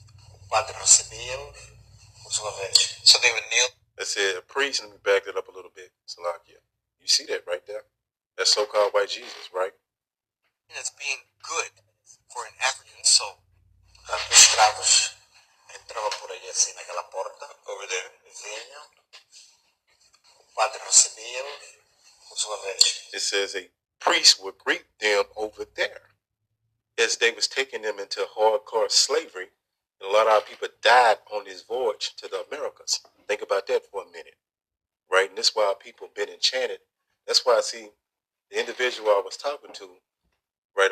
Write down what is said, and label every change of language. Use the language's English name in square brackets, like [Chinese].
[Portuguese] O padre recebia por sua vez. [English] So they would kneel. That said, a priest, let me back it up a little bit. Salakia. You see that right there? That's so-called white Jesus, right? As being good for an African soul. [Portuguese] Os escravos entrava por aí assim naquela porta, [English] over there. [Portuguese] Vinho. O padre recebia por sua vez. [English] It says a priest would greet them over there as they was taking them into hardcore slavery. And a lot of our people died on this voyage to the Americas. Think about that for a minute, right? And that's why our people been enchanted. That's why I see the individual I was talking to, right?